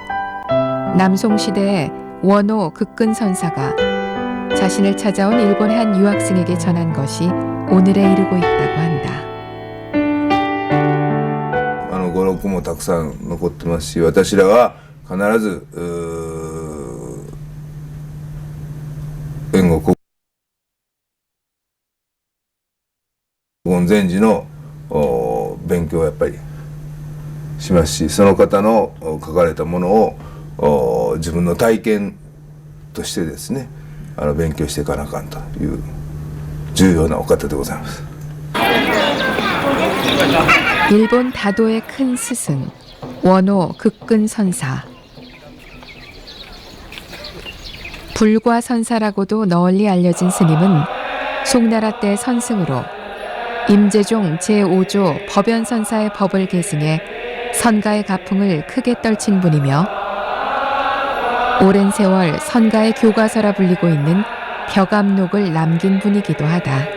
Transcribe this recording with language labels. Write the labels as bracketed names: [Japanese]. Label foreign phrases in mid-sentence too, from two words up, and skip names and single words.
[Korean] 남송시대의 원호 극근선사가 자신을 찾아온 일본의 한 유학생에게 전한 것이 오늘에 이르고 있다고 한다. [Japanese] 語録もたくさん残ってますし、私らは必ず援護国本禅師の勉強をやっぱりしますし、その方の書かれたものを自分の体験としてですね、勉強していかなあかんという重要なお方でございます。 [Korean] 일본 다도의 큰 스승 원호 극근선사. 불과선사라고도 널리 알려진 스님은 송나라 때 선승으로 임재종 제5조 법연선사의 법을 계승해 선가의 가풍을 크게 떨친 분이며 오랜 세월 선가의 교과서라 불리고 있는 벽암록을 남긴 분이기도 하다.